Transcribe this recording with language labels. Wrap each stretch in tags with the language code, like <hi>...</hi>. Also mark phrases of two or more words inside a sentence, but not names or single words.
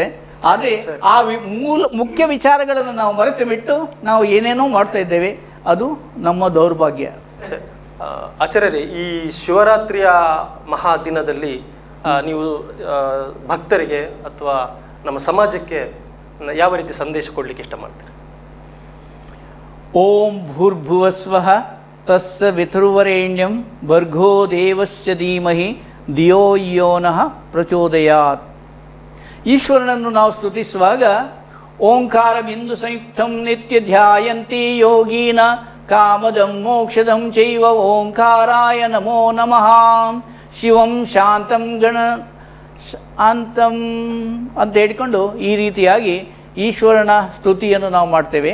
<kn>ಆದರೆ ಆ ಮುಖ್ಯ ವಿಚಾರಗಳನ್ನು ನಾವು ಮರೆತು ಬಿಟ್ಟು ನಾವು ಏನೇನೋ ಮಾಡ್ತಾ ಇದ್ದೇವೆ, ಅದು ನಮ್ಮ ದೌರ್ಭಾಗ್ಯ. ಆಚಾರ್ಯರೇ, ಈ ಶಿವರಾತ್ರಿಯ ಮಹಾ ದಿನದಲ್ಲಿ ನೀವು ಭಕ್ತರಿಗೆ ಅಥವಾ ನಮ್ಮ ಸಮಾಜಕ್ಕೆ ಯಾವ ರೀತಿ ಸಂದೇಶ ಕೊಡಲಿಕ್ಕೆ ಇಷ್ಟ ಮಾಡ್ತೀರಿ?</kn> <sa>ಓಂ ಭೂರ್ಭುವಸ್ವಃ ತಸ್ಸ ವಿತುರ್ವರೆಣ್ಯಂ ಭರ್ಗೋ ದೇವಸ್ಯ ಧೀಮಹಿ ಧಿಯೋ ಯೋ ನಃ ಪ್ರಚೋದಯಾತ್.</sa> <kn>ಈಶ್ವರನನ್ನು ನಾವು ಸ್ತುತಿಸುವಾಗ</kn> <sa>ಓಂಕಾರ ಬಿಂದು ಸಂಯುಕ್ತಂ ನಿತ್ಯ ಧ್ಯಾಯಂತಿ ಯೋಗೀನ ಕಾಮದಂ ಮೋಕ್ಷದಂ ಚೈವ ಓಂಕಾರಾಯ ನಮೋ ನಮಃ. ಶಿವಂ ಶಾಂತಂ ಗಣ ಅಂತಂ</sa> <kn>ಅಂತ ಹೇಳಿಕೊಂಡು ಈ ರೀತಿಯಾಗಿ ಈಶ್ವರನ ಸ್ತುತಿಯನ್ನು ನಾವು ಮಾಡ್ತೇವೆ.</kn>